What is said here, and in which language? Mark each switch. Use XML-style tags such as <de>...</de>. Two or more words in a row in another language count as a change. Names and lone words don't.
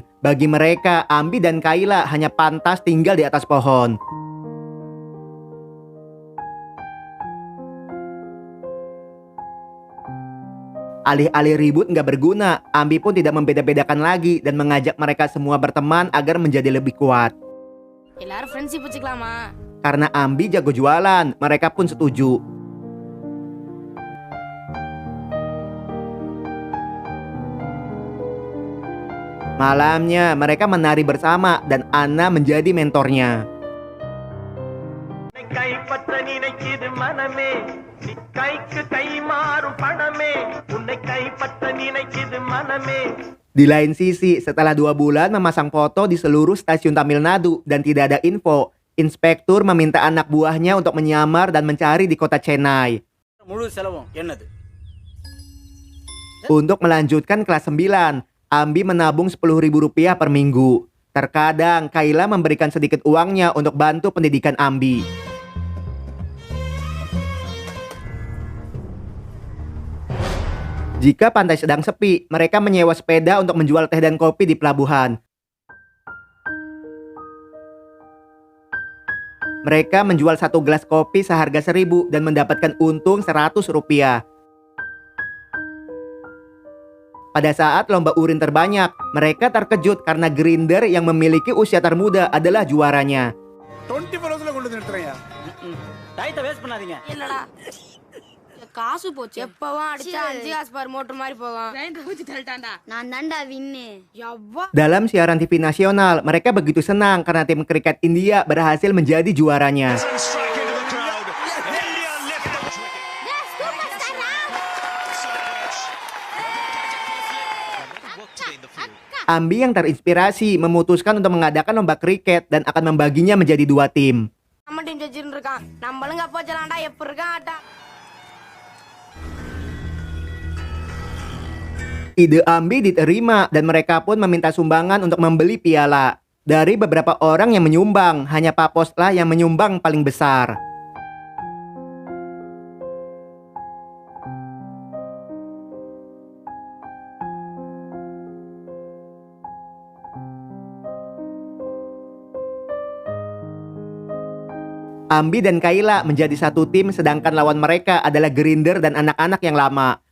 <id>Bagi mereka, Ambi dan Kayla hanya pantas tinggal di atas pohon. Alih-alih ribut nggak berguna, Ambi pun tidak membeda-bedakan lagi dan mengajak mereka semua berteman agar menjadi lebih kuat.</id> <ta>எல்லாரும் ஃப்ரெண்ட்ஷிப் வச்சுக்கலாமா?</ta> <id>Karena Ambi jago jualan, mereka pun setuju. Malamnya mereka menari bersama dan Anna menjadi mentornya. Di lain sisi, setelah 2 bulan memasang foto di seluruh stasiun Tamil Nadu dan tidak ada info, inspektur meminta anak buahnya untuk menyamar dan mencari di kota Chennai.</id> <ta>முழு செலவும் என்னது?</ta> <id>Untuk melanjutkan kelas 9, Ambi menabung Rp10.000 per minggu. Terkadang Kayla memberikan sedikit uangnya untuk bantu pendidikan Ambi. Jika pantai sedang sepi, mereka menyewa sepeda untuk menjual teh dan kopi di pelabuhan. Mereka menjual 1 gelas kopi seharga Rp1.000 dan mendapatkan untung Rp100. Pada saat lomba urin terbanyak, mereka terkejut karena grinder yang memiliki usia termuda adalah juaranya.</id> <ta>24 hours கொண்டு நிறுத்துறேன். டயத்தை வேஸ்ட் பண்ணாதீங்க. இல்லடா. காசு போச்சு. எப்பவும் அடிச்சா 5 காசு பார் மோட்டர் மாதிரி போகும். கிரைண்டர் ஊத்தி தள்ளிட்டான்டா. நான் தான்டா வின்னு. யவ்வா.</ta> <id>Dalam siaran TV nasional, mereka begitu senang karena tim kriket India berhasil menjadi juaranya. Ambi yang terinspirasi memutuskan untuk mengadakan lomba kriket dan akan membaginya menjadi 2 tim.</id> <ta>நம்ம டீம் ஜெயிச்சிட்டு இருக்கான். நம்மளும் கப் வச்சலாம்டா. எப்ப இருக்கான் ஆட்டா.</ta> <id>Ide Ambi diterima dan mereka pun meminta sumbangan untuk membeli piala. Dari beberapa orang yang menyumbang, hanya Pak Poslah yang menyumbang paling besar. Ambi dan Kayla menjadi satu tim sedangkan lawan mereka adalah Grinder dan anak-anak yang lama.</id>